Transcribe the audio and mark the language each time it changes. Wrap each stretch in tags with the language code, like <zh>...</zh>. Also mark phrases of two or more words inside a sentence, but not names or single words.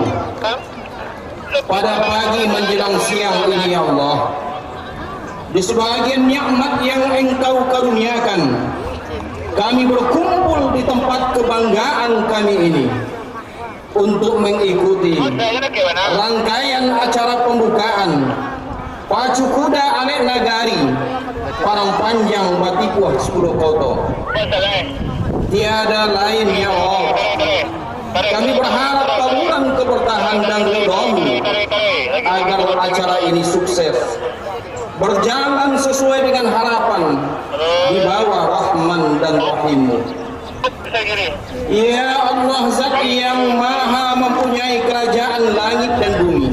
<id>Pada pagi menjelang siang ini</id> <ar>ya Allah,</ar> <id>di sebagian nikmat yang Engkau karuniakan, kami berkumpul di tempat kebanggaan kami ini untuk mengikuti rangkaian acara pembukaan Pacu Kuda Alek Nagari Parang Panjang Batipuah 10 Koto. Tiada lain</id> <ar>ya Allah.</ar> <id>Kami berharap kabulan keberkahan dan ridho-Mu agar acara ini sukses, berjalan sesuai dengan harapan di bawah Rahman dan Rahim-Mu.</id> <ar>Ya Allah,</ar> <id>Zat yang maha mempunyai kerajaan langit dan bumi.</id>